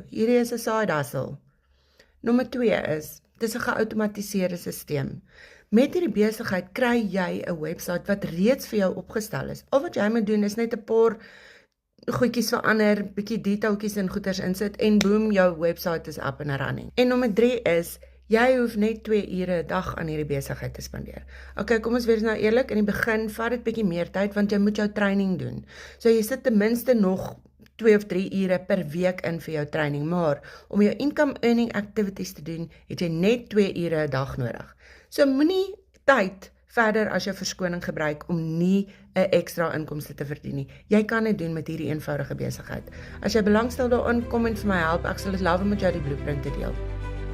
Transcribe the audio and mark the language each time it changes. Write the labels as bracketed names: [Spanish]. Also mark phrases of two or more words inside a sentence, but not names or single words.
[Afrikaans] Hierdie is 'n [English] side hustle. [Afrikaans] Nommer 2 is, dis 'n geautomatiseerde stelsel. Met hierdie besigheid kry jy 'n webwerf wat reeds vir jou opgestel is. Al wat jy moet doen is net 'n paar goedjies verander, bietjie detailtjies en goeders insit en boom, jou webwerf is [English] up and running. [Afrikaans] En nommer 3 is, jy hoef net 2 ure 'n dag aan hierdie besigheid te spandeer. Okay, kom ons wees nou eerlik, in die begin vat dit bietjie meer tyd want jy moet jou training doen. So jy sit ten minste nog 2 of 3 ure per week in vir jou training, maar om jou [English] income earning activities [Afrikaans] te doen, het jy net 2 ure 'n dag nodig. So moenie tyd verder as jou verskoning gebruik om nie 'n ekstra inkomste te verdien nie. Jy kan dit doen met hierdie eenvoudige besigheid. As jy belangstel daarin, kom en vir my help. Ek sal dit love om met jou die blueprint te deel.